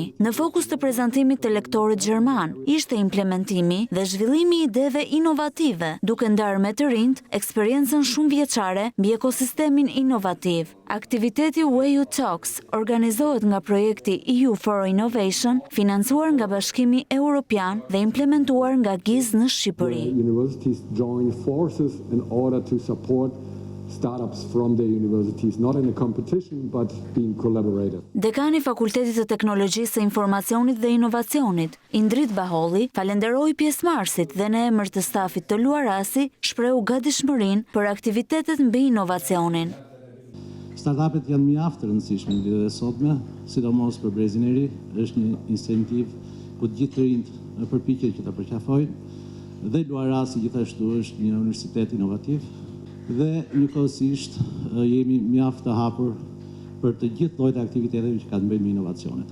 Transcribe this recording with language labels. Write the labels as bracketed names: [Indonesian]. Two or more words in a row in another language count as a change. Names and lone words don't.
[Albanian] Në fokus të prezantimit të lektorit gjerman ishte implementimi dhe zhvillimi i ideve inovative, duke ndarë me të rinjt eksperiencën shumë vjeçare mbi ekosistemin inovativ. Aktiviteti EU Talks organizohet nga projekti EU for Innovation, financuar nga Bashkimi Evropian dhe implementuar nga GIZ në Shqipëri. [English] Universities join forces in order to support startups from their universities, not in a competition, but being collaborated. [Albanian] Dekani Fakultetit të Teknologjisë së Informacionit dhe Inovacionit, Indrit Baholli, falenderoi pjesëmarrësit dhe në emër të stafit të Luarasi shprehu gatishmërinë për aktivitetet mbi inovacionin. Startupet janë mjaft të rëndësishme në ditët e sotme, sidomos për brezin e ri, është një incentiv ku të gjithë të rinjt përpiqen që ta përqafojnë dhe Luarasi gjithashtu është një universitet inovativ dhe njëkohësisht jemi mjaft të hapur për të gjithë llojet e aktiviteteve që kanë të bëjnë me inovacionet.